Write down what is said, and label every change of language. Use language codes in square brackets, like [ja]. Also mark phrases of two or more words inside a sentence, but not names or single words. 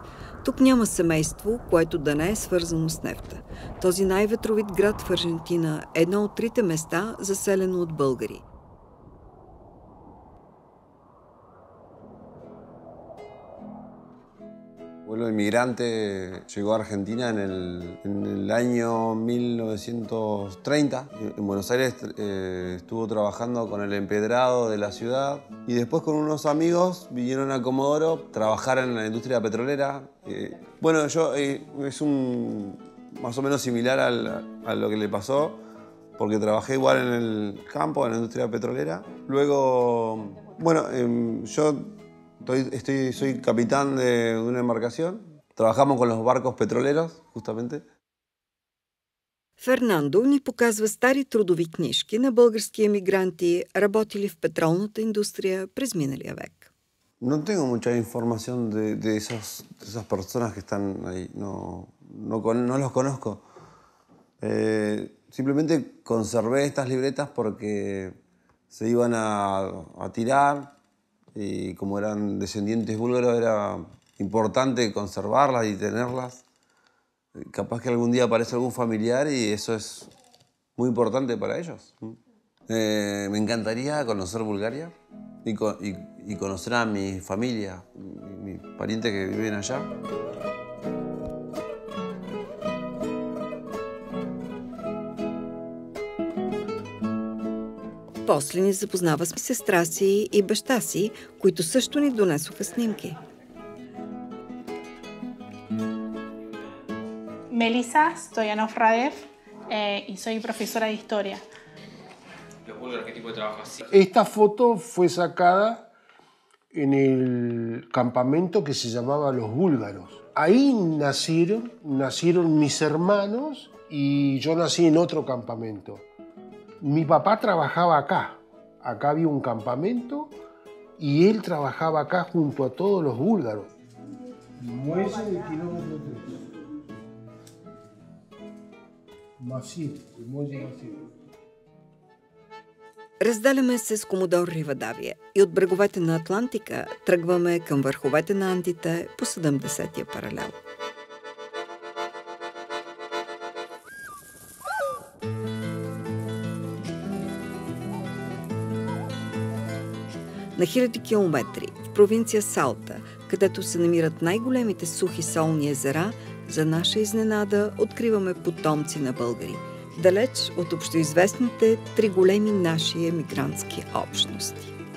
[bg] Тук няма семейство, което да не е свързано с нефта. Този най-ветровит град в Аржентина е едно от 3 места, заселено от българи. [es] El pueblo inmigrante llegó a Argentina en el año 1930. En Buenos Aires estuvo trabajando con el empedrado de la ciudad y después con unos amigos vinieron a Comodoro a trabajar en la industria petrolera. Bueno, es más o menos similar a lo que le pasó porque trabajé igual en el campo, en la industria petrolera. Luego, bueno, yo soy capitán de una embarcación. Trabajamos con los barcos petroleros, justamente. [bg] Фернандо ни показва стари трудови книжки на български емигранти, работили в петролната индустрия през миналия век. [es] No tengo mucha información de esas personas que están ahí. No los conozco. Simplemente conservé estas libretas porque se iban a tirar. Y como eran descendientes búlgaros, era importante conservarlas y tenerlas. Capaz que algún día aparece algún familiar y eso es muy importante para ellos. Me encantaría conocer Bulgaria y conocer a mi familia, mis parientes que viven allá. [bg] После ни запознава с сестра си и баща си, които също ни донесоха снимки. [es] Melissa Stoyanov Radev y soy profesora de historia. ¿Los búlgaros qué tipo de trabajo hacían? Esta foto fue sacada en el campamento que se llamaba Los Búlgaros. Ahí nacieron mis hermanos y yo nací en otro campamento. Mi papá trabajaba acá. Acá había un campamento y él trabajaba acá junto a todos los búlgaros. Muelle del kilómetro 3. Масив, muelle Масив. [bg] Разделяме се с Комодор Ривадавия и от бреговете на Атлантика тръгваме към върховете на Андите по 70-я паралел. На хиляди километри в провинция Салта, където се намират най-големите сухи солни езера, за наша изненада откриваме потомци на българи, далеч от общоизвестните три големи наши емигрантски общности.